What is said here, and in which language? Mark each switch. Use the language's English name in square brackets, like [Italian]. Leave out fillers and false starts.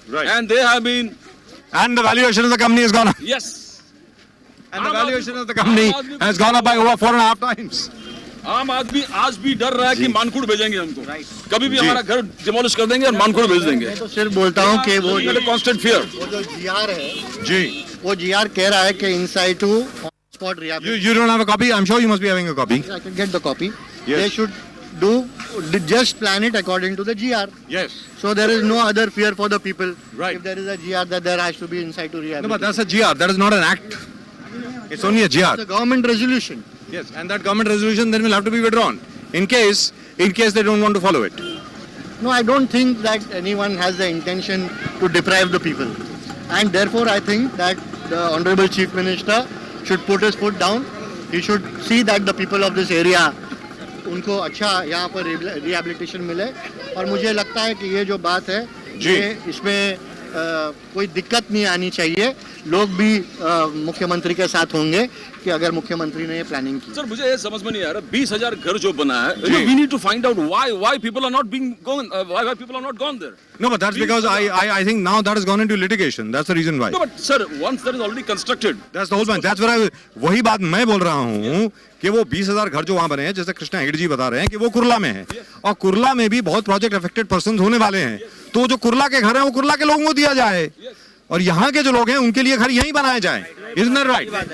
[English] Right. And they have been, and the valuation of the company has gone up. yes. And the valuation of the company has gone up by over 4.5 times. [Hindi] आम आदमी आज भी डर रहा है कि मानकुड़ भेजेंगे हमको. कभी भी जी। हमारा घर डिमोलिश कर देंगे और मानकुड़ भेज देंगे. मैं तो सिर्फ बोलता हूँ कि वो [English] Constant fear. [Hindi] जो जीआर है जी वो जीआर कह रहा है कि in situ [English] airport rehabilitation. You don't have a copy? I'm sure you must be having a copy. I can get the copy. Yes. They should just plan it according to the GR. Yes. So there is no other fear for the people. Right. If there is a GR, that there has to be in situ No, rehabilitation. but that's a GR. That is not an act. It's only a It's GR. a government resolution. Yes, and that government resolution then will have to be withdrawn in case they don't want to follow it. No, I don't think that anyone has the intention to deprive the people. And therefore, I think that the Honorable Chief Minister should put his foot down. He should see that the people of this area, [Hindi] उनको अच्छा यहाँ पर rehabilitation मिले. और मुझे लगता है कि ये जो बात है, ये इसमें कोई दिक्कत नहीं आनी चाहिए. लोग भी मुख्यमंत्री के साथ होंगे कि अगर मुख्यमंत्री ने ये प्लानिंग की. सर मुझे ये समझ में नहीं आ रहा 20,000 घर जो बना है, [English] we need to find out why people are not being gone, why people are not gone there. No, but that's because I think now that has gone into litigation. That's the reason why. No, but sir, once that is already constructed. That's the whole point. That's what [Hindi] वही बात मैं बोल रहा हूँ कि वो 20,000 घर जो वहाँ बने हैं, जैसे कृष्णा हेगड़े जी बता रहे हैं कि वो कुर्ला में है और कुर्ला में भी बहुत प्रोजेक्ट अफेक्टेड पर्सन होने वाले हैं. तो जो कुर्ला के घर हैं वो कुर्ला के लोगों को दिया जाए और यहाँ के जो लोग हैं उनके लिए घर यहीं बनाए जाए. [English] Isn't that right?